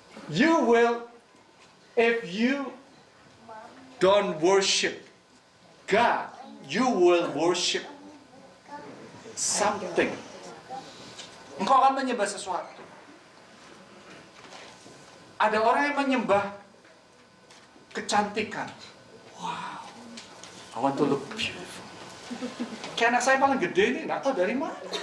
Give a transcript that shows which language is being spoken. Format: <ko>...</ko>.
<en>You will, if you don't worship God, you will worship something.</en> <id>Engkau akan menyembah sesuatu. Ada orang yang menyembah kecantikan.</id> <en>Wow, I want to look beautiful.</en> <id>Kayak anak saya paling gede ini, nggak tahu dari mana.</id>